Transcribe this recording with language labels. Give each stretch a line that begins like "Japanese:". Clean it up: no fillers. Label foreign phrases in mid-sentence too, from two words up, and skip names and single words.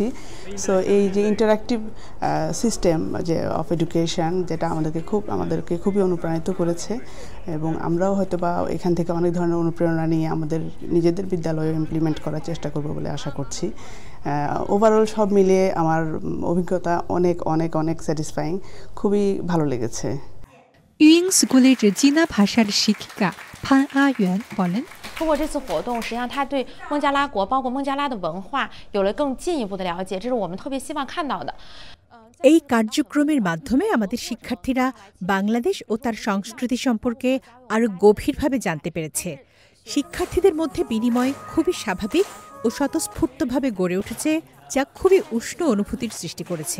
Bangla: সো এই যে ইন্টারঅ্যাক্টিভ সিস্টেম যে অফ এডুকেশন, যেটা আমাদেরকে খুবই অনুপ্রাণিত করেছে এবং আমরাও হয়তো বা এখান থেকে অনেক ধরনের অনুপ্রেরণা নিয়ে আমাদের নিজেদের বিদ্যালয়ে ইমপ্লিমেন্ট করার চেষ্টা করব বলে আশা করছি। ওভারঅল সব মিলিয়ে আমার অভিজ্ঞতা অনেক অনেক অনেক স্যাটিসফাইং, খুবই ভালো লেগেছে। ইয়োয়িং স্কুলের চীনা ভাষার শিক্ষিকা ফান আয়ুয়ান বলেন,
Chinese: 通过这次活动，实际上他对孟加拉国包括孟加拉的文化有了更进一步的了解，这是我们特别希望看到的。
Bangla: এই কার্যক্রমের মাধ্যমে আমাদের শিক্ষার্থীরা বাংলাদেশ ও তার সংস্কৃতি সম্পর্কে আরও গভীরভাবে জানতে পেরেছে। শিক্ষার্থীদের মধ্যে বিনিময় খুবই স্বাভাবিক ও স্বতঃস্ফূর্তভাবে গড়ে উঠেছে, যা খুবই উষ্ণ অনুভূতির সৃষ্টি করেছে।